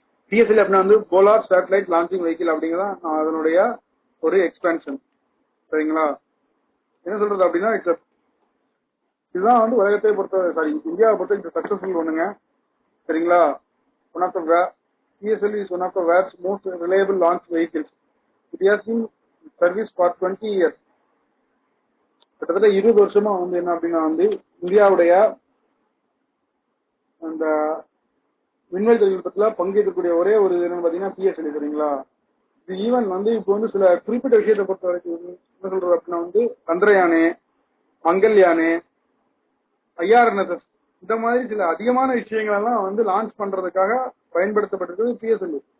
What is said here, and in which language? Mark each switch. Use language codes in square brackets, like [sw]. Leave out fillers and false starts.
[ta] PSLV அப்படின்னா வந்து polar satellite launching vehicle அப்படிங்கிறதா அதனுடைய ஒரு எக்ஸ்பென்ஷன். சரிங்களா. என்ன சொல்றது அப்படின்னா இதுதான் வந்து உலகத்தை பொறுத்த இந்தியாவை பொறுத்த சக்சஸ்ஃபுல் ஒண்ணுங்க. சரிங்களா. [en] One of the PSLV is one of the world's most reliable launch vehicles. It has been in service for 20 years. [ta] கிட்டத்தட்ட 20 வருஷமா வந்து என்ன அப்படின்னா வந்து இந்தியாவுடைய அந்த விண்வெளி தொழில்நுட்பத்துல பங்கேற்கக்கூடிய ஒரே ஒரு என்னன்னு பாத்தீங்கன்னா PSLV. சரிங்களா. இது ஈவன் வந்து இப்போ வந்து சில குறிப்பிட்ட விஷயத்தை பொறுத்த வரைக்கும் என்ன சொல்றது அப்படின்னா வந்து சந்திரயானு, மங்கள்யானு, IRNSS இந்த மாதிரி சில அதிகமான விஷயங்கள் எல்லாம் வந்து லான்ச் பண்றதுக்காக பயன்படுத்தப்பட்டிருக்கிறது PSLV.